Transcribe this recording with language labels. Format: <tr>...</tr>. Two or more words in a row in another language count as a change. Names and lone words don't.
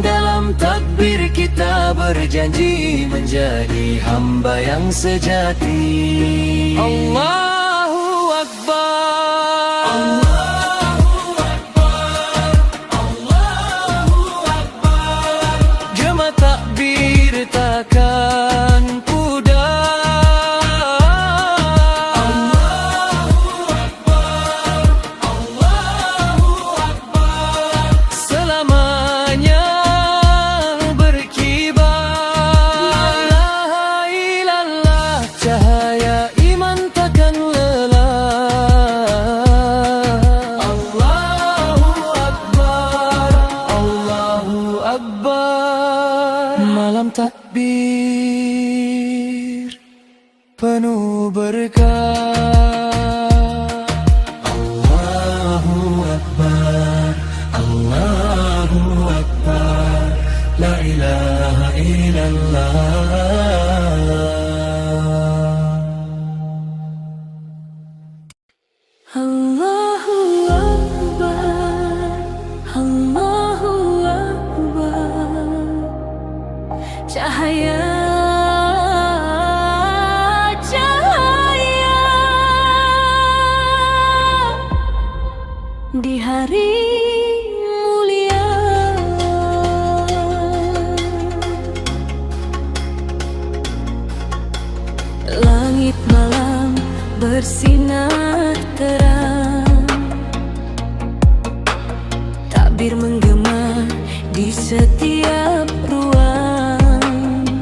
<ms>Dalam takbir kita berjanji menjadi hamba yang sejati.</ms> <ar>الله أكبر، الله أكبر، الله أكبر.</ar> <ms>Jemaah takbir takkan pudar.</ms> <ar>الله أكبر، الله أكبر.</ar> <ms>Selamanya berkibar.</ms> <ar>لا إله إلا الله,</ar> <ms>cahaya iman takkan lelah.</ms> <ar>الله أكبر، الله أكبر.</ar> <ms>Malam takbir penuh berkah.</ms> <ar>الله أكبر، الله أكبر. لا إله إلا الله. الله أكبر، الله أكبر.</ar> <ms>Cahaya, cahaya di hari mulia. Langit malam bersinar terang, takbir menggema di setiap ruang.</ms>